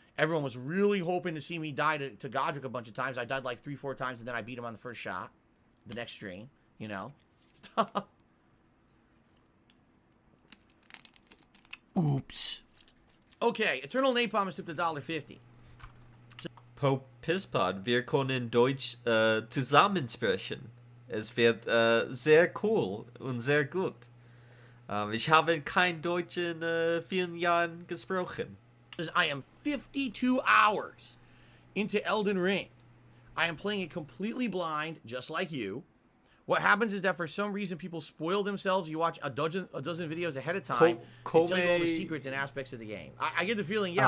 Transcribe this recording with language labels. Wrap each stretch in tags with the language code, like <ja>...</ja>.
<en>Everyone was really hoping to see me die to Godric a bunch of times. I died like 3-4 times, and then I beat him on the first shot. The next stream, you know. Oops. Okay, Eternal Napalm is tipped $1.50.</en> <de>Pope Pispod, wir können Deutsch zusammensprechen. Es wird sehr cool und sehr gut. Ich habe kein Deutsch in vielen Jahren gesprochen.</de> <en>I am 52 hours into Elden Ring. I am playing it completely blind, just like you. What happens is that for some reason people spoil themselves. You watch a dozen videos ahead of time. They tell you all the secrets and aspects of the game. I get the feeling, yeah,</en>